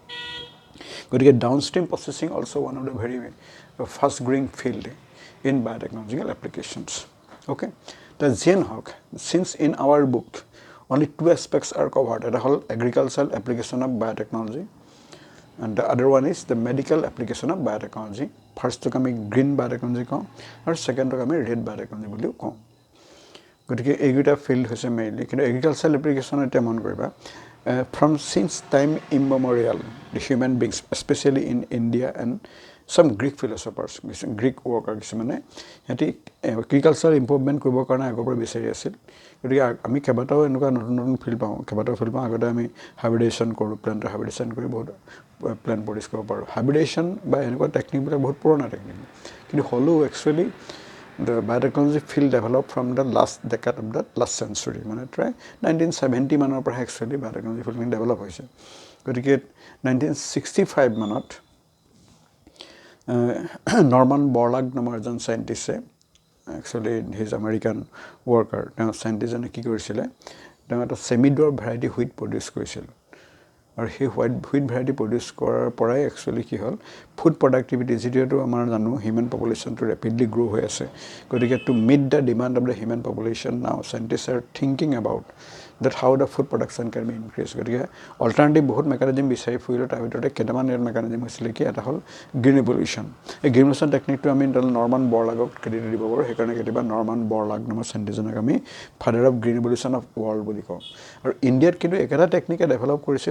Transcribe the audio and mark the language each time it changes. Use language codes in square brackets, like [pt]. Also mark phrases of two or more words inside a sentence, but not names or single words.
[en] গতিকে downstream processing also one of the very fast growing field in biotechnological applications okay the [as] যিয়ে নহওক [en] things in our book only two aspects are covered [as] এটা হ'ল [en] agricultural application of biotechnology and the other one is the medical application of biotechnology [as] ফাৰ্ষ্টটোক আমি [en] green biotechnology [as] কওঁ আৰু ছেকেণ্ডটোক আমি [en] red biotechnology [as] বুলিও কওঁ গতিকে এইকেইটা ফিল্ড হৈছে মেইনলি কিন্তু [en] agricultural application [as] এতিয়া মন কৰিবা [en] from since time immemorial the human beings especially in India and some Greek philosophers Greek worker [as] কিছুমানে হেতি [en] এগ্ৰিকালচাৰ [as] ইম্প্ৰুভমেণ্ট কৰিবৰ কাৰণে আগৰ পৰা বিচাৰি আছিল গতিকে আমি কেইবাটাও এনেকুৱা নতুন নতুন ফিল্ড পাওঁ কেইবাটাও ফিল্ড পাওঁ আগতে আমি হাইব্ৰিডেশ্যন কৰোঁ প্লেণ্টৰ হাইব্ৰিডেশ্যন কৰি বহুত প্লেণ্ট প্ৰডিউচ কৰিব পাৰোঁ হাইব্ৰিডেশ্যন বা এনেকুৱা টেকনিকবিলাক বহুত পুৰণা টেকনিক কিন্তু হ'লেও একচুৱেলি [en] the biotechnology field developed from the last decade of the last century [as] মানে প্ৰায় 1970 মানৰ পৰা একচুৱেলি [en] biotechnology field [as] ডেভেলপ হৈছে গতিকে 1965 মানত নৰ্মান বৰলাগ নামৰ এজন চাইণ্টিষ্টে [en] actually his American worker [as] তেওঁ চাইণ্টিষ্টজনে কি কৰিছিলে তেওঁ এটা ছেমিডৰ [en] variety wheat [as] প্ৰডিউচ কৰিছিল আৰু সেই [en] wheat variety [as] প্ৰডিউচ কৰাৰ পৰাই একচুৱেলি কি হ'ল [en] food productivity [as] যিটো আমাৰ জানো হিউমেন পপুলেশ্যনটো ৰেপিডলি গ্ৰ' হৈ আছে গতিকে [en] to meet the demand of the human population now scientist are thinking about that how the food production can be increased [as] গতিকে অল্টাৰনেটিভ বহুত মেকানিজম বিচাৰি ফুৰিলোঁ তাৰ ভিতৰতে কেইটামান ইয়াৰ মেকানিজম হৈছিলে কি এটা হ'ল [en] green revolution [as] এই [en] green revolution [as] টেকনিকটো আমি নৰ্মান বৰলাগক ক্ৰেডিট দিব পাৰোঁ সেইকাৰণে কেতিয়াবা নৰ্মান বৰলাগ নামৰ চাইণ্টিষ্টজনক আমি [en] father of green revolution of world [as] বুলি কওঁ আৰু ইণ্ডিয়াত কিন্তু একেটা টেকনিকে ডেভেলপ কৰিছিল